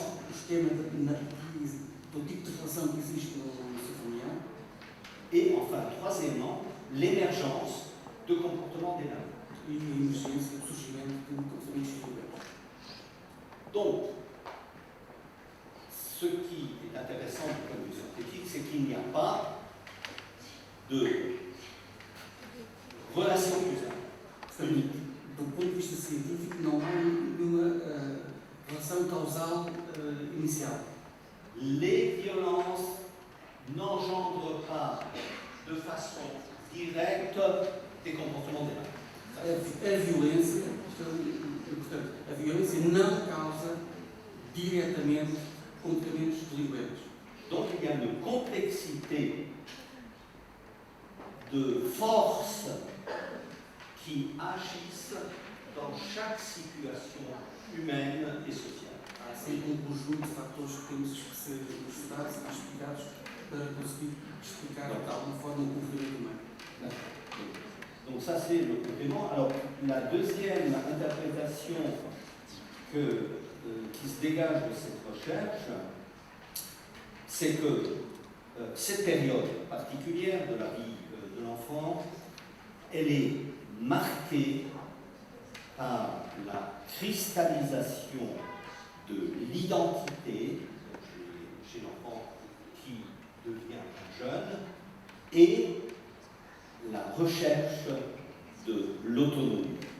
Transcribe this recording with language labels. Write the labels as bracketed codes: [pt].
[pt] esquema do tipo de relação que existe no seu familiar. [fr] Et enfin, troisièmement, l'émergence de comportements délinquants. [pt] E a emergência, o surgimento de comportamentos violentos. [fr] Donc, ce qui est intéressant du point de vue scientifique, c'est qu'il n'y a pas de relation causale unique. [pt] Do ponto de vista científico, não há nenhuma relação causal inicial. [fr] Les violences n'engendrent pas de façon directe des comportements délinquants. [pt] A violência, portanto, a violência não causa diretamente comportamentos delinquentes. [fr] Donc il y a une complexité de forces qui agissent dans chaque situation humaine et sociale. [pt] Há sempre conjunto de fatores que temos que ser estudados e explicados para conseguir explicar de alguma forma o comportamento humano. [fr] Donc ça c'est le complément. Alors la deuxième interprétation qui se dégage de cette recherche, c'est que cette période particulière de la vie de l'enfant, elle est marquée par la cristallisation de l'identité chez l'enfant qui devient jeune et la recherche de l'autonomie.